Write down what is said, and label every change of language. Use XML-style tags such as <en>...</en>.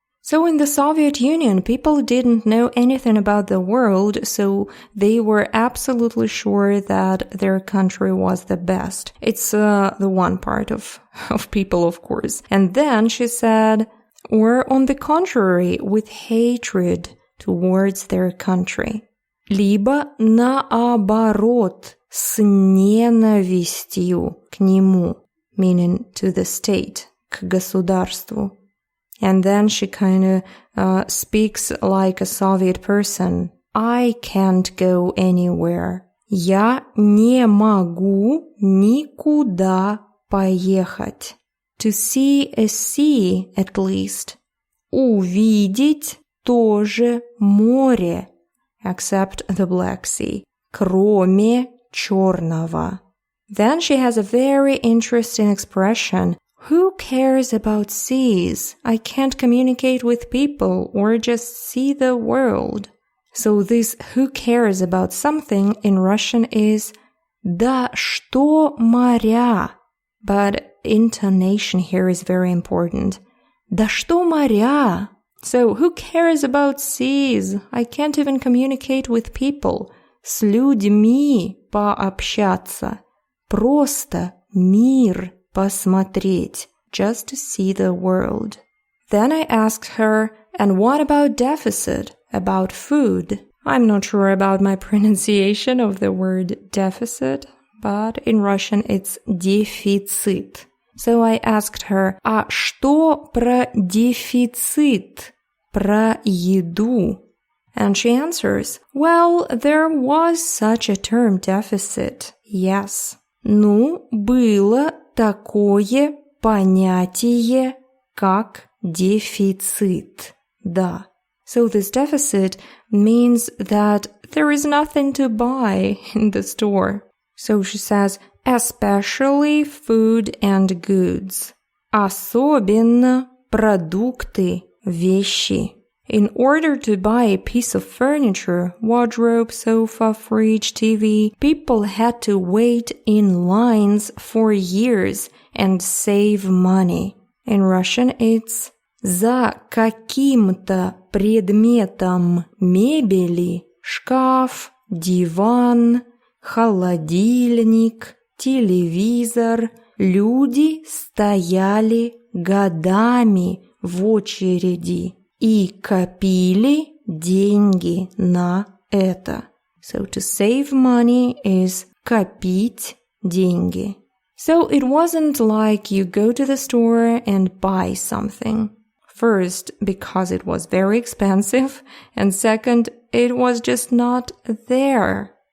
<en>So in the Soviet Union, people didn't know anything about the world, so they were absolutely sure that their country was the best. It's the one part of people, of course. And then she said, or on the contrary, with hatred towards their country.</en> <ru>Либо наоборот, с ненавистью к нему,</ru> <en>meaning to the state,</en> <ru>к государству.</ru> <en>And then she kind of speaks like a Soviet person. I can't go anywhere.</en> <ru>Я не могу никуда поехать.</ru> <en>To see a sea, at least.</en> <ru>Увидеть тоже море,</ru> <en>except the Black Sea.</en> <ru>Кроме Черного.</ru> <en>Then she has a very interesting expression. Who cares about seas? I can't communicate with people or just see the world. So this who cares about something in Russian is</en> <ru>да что моря.</ru> <en>But intonation here is very important.</en> <ru>Да что моря?</ru> <en>So who cares about seas? I can't even communicate with people.</en> <ru>С людьми пообщаться. Просто мир посмотреть,</ru> <en>just to see the world. Then I asked her, and what about deficit, about food? I'm not sure about my pronunciation of the word deficit, but in Russian it's дефицит. So I asked her,</en> <ru>а что про дефицит, про еду?</ru> <en>And she answers, well, there was such a term, deficit, yes.</en> <ru>Ну, было такое понятие, как дефицит. Да.</ru> <en>So this deficit means that there is nothing to buy in the store. So she says, especially food and goods.</en> <ru>Особенно продукты, вещи.</ru> <en>In order to buy a piece of furniture, wardrobe, sofa, fridge, TV, people had to wait in lines for years and save money. In Russian, it's «За каким-то предметом мебели, шкаф, диван, холодильник, телевизор, люди стояли годами в очереди и копили деньги на это». So to save money is</en> <ru>копить деньги.</ru> <en>So it wasn't like you go to the store and buy something. First, because it was very expensive, and second, it was just not there.</en>